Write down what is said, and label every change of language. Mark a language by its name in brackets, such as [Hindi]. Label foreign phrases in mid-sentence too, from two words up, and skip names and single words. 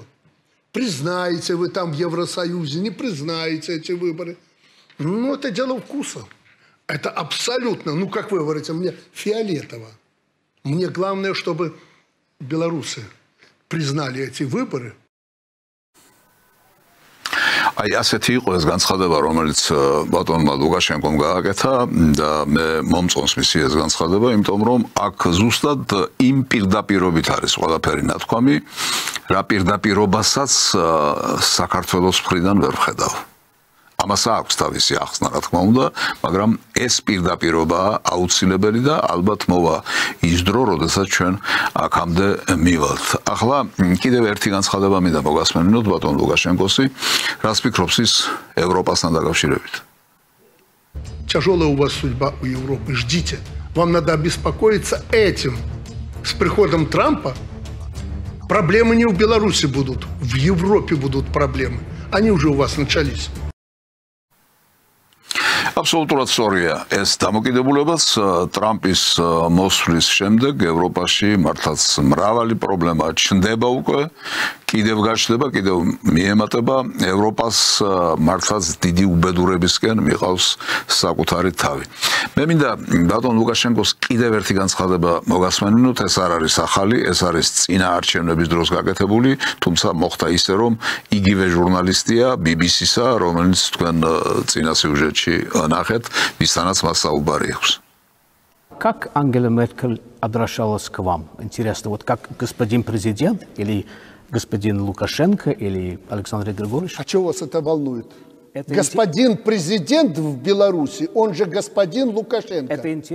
[Russian] Признаете вы там в Евросоюзе, не признаете эти выборы. Ну, это дело вкуса. Это абсолютно, ну, как вы говорите, мне фиолетово. Мне главное, чтобы белорусы признали эти выборы. [Georgian] აი ასეთი იყო ეს განცხადება, რომელიც ბატონმა ლუკაშენკომ გააკეთა და მე მომწონს მისი ეს განცხადება, იმიტომ რომ აქ ზუსტად იმ პირდაპირობით არის ყველაფერი ნათქვამი, რა პირდაპირობასაც საქართველოს მხრიდან ვერ ვხედავ. ამას აქვს თავისი ახსნა, რა თქმა უნდა, მაგრამ ეს პირდაპირობაა აუცილებელი და ალბათ მოვა ის დრო, როდესაც ჩვენ აქამდე მივალთ. ახლა კიდევ ერთი განცხადება მინდა მოგასმენინოთ ბატონ ლუკაშენკოსი, რას ფიქრობს ის ევროპასთან დაკავშირებით? [Russian] Тяжелая у вас судьба у Европы, ждите. Вам надо обеспокоиться этим. С приходом Трампа проблемы не в Беларуси будут, в Европе будут проблемы. Они уже у вас начались. [Georgian] Абсолютურად სწორია ეს დამოკიდებულებაც ტრამპის მოსვლის შემდეგ ევროპაში მართლაც მრავალი პრობლემა ჩნდება უკვე, კიდევ გაჩნდება, კიდევ მიემატება ევროპას მართლაც დიდი უბედურებისკენ მიყავს საკუთარი თავი. მე მინდა ბატონ ლუკაშენკოს კიდევ ერთი განცხადება მოგასმენინოთ, ეს არ არის ახალი, ეს არის წინა არჩევნების დროს გაკეთებული, თუმცა მოხდა ისე რომ იგივე ჟურნალისტია BBC-სა, რომელიც თქვენ წინა სიუჟეტში ნახეთ, მისთანაც მას საუბარი აქვს. [Russian] Как Ангела Меркель обращалась к вам? Интересно, вот как господин президент или господин Лукашенко или Александр Григорьевич? А чего вас это волнует? Господин президент в Беларуси, он же господин Лукашенко. Это интересно.